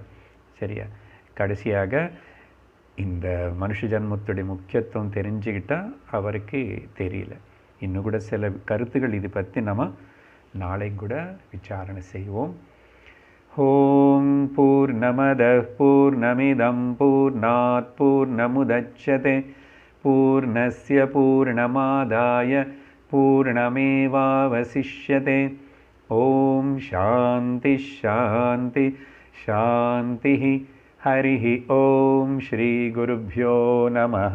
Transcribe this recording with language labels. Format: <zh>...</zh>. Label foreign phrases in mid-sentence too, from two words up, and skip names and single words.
<ta>சரியா? கடைசியாக இந்த மனுஷ ஜன்மத்துடைய முக்கியத்துவம் தெரிஞ்சுக்கிட்டால் அவருக்கு தெரியல. இன்னும் கூட சில கருத்துக்கள் இது பற்றி நம்ம நாளை கூட விசாரணை செய்வோம்.</ta> <sa>ओं पूर्णमदः पूर्णमिदं पूर्णात् पूर्णमुदच्यते पूर्णस्य पूर्णमादाय पूर्णमेवावशिष्यते. ओं शान्तिः शान्तिः शान्तिः. हरि ओं श्री गुरुभ्यो नमः.</sa>